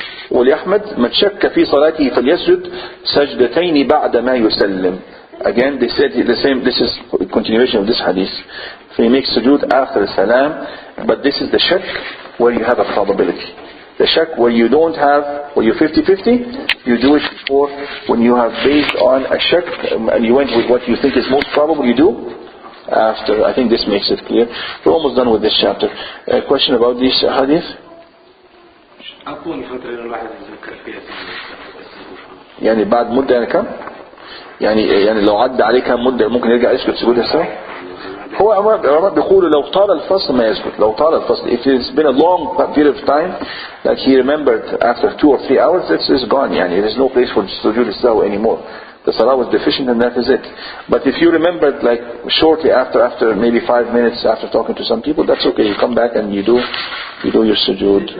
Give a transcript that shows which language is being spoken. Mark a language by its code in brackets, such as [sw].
[ar] ولأحمد من شك في صلاته فليسجد سجدتين بعد ما يسلم. [en] Again, they said the same. This is a continuation of this hadith. So he makes sujood after salam, but this is the shak. where you have a probability. The shak where you don't have, where you're 50-50, you do it before. When you have based on a shak and you went with what you think is most probable, you do after. I think this makes it clear. We're almost done with this chapter. A question about this hadith? [ar] أطول فترة الواحد يتذكر فيها يعني بعد مدة يعني كم؟ يعني لو عدى عليه كم مدة ممكن يرجع يسجد سجود السهو؟ هو العلماء بيقولوا لو طال الفصل ما يسجد. لو طال الفصل, [en] if it's been a long period of time, like he remembered after 2 or 3 hours, it's gone. يعني there is no place for sujood السهو anymore. The salah was deficient and that is it. But if you remembered like shortly after maybe 5 minutes after talking to some people, that's okay. You come back and you do your sujood.